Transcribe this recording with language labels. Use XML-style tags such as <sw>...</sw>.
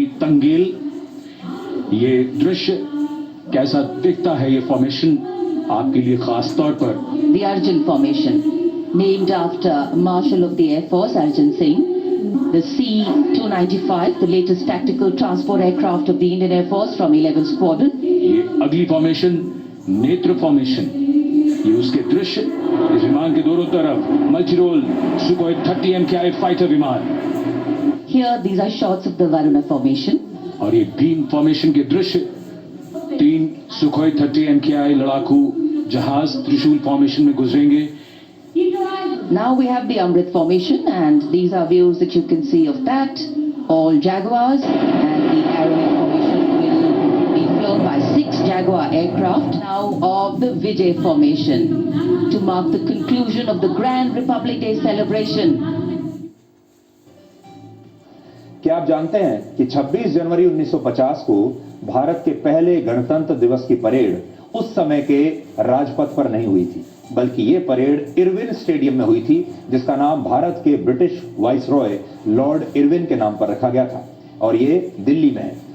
<hi>तंगेल, ये दृश्य कैसा दिखता है? ये फॉर्मेशन आपके लिए खास तौर पर</hi> <en>The Arjun Formation, named after Marshal of the Air Force Arjun Singh, the C-295, the latest tactical transport aircraft of the Indian Air Force from 11th Squadron.</en> <hi>ये अगली फॉर्मेशन नेत्र फॉर्मेशन, ये उसके दृश्य, इस विमान के दोनों तरफ मल्टीरोल सुखोई 30 MKI फाइटर विमान।</hi> <en>Here, these are shots of the Varuna Formation.</en> <hi>और ये भीम फॉर्मेशन के दृश्य, 3 सुखोई 30 MKI लड़ाकू जहाज त्रिशूल फॉर्मेशन में गुजरेंगे।</hi> <en>Now we have the Amrit Formation, and these are views that you can see of that. All Jaguars, and the Arrow Formation will be flown by 6 Jaguar aircraft. Now of the Vijay Formation, to mark the conclusion of the Grand Republic Day celebration.</en> <hi>क्या आप जानते हैं कि 26 जनवरी 1950 को भारत के पहले गणतंत्र दिवस की परेड उस समय के राजपथ पर नहीं हुई थी, बल्कि ये परेड इरविन स्टेडियम में हुई थी, जिसका नाम भारत के ब्रिटिश वाइसरॉय लॉर्ड इरविन के नाम पर रखा गया था, और ये दिल्ली में है।</hi>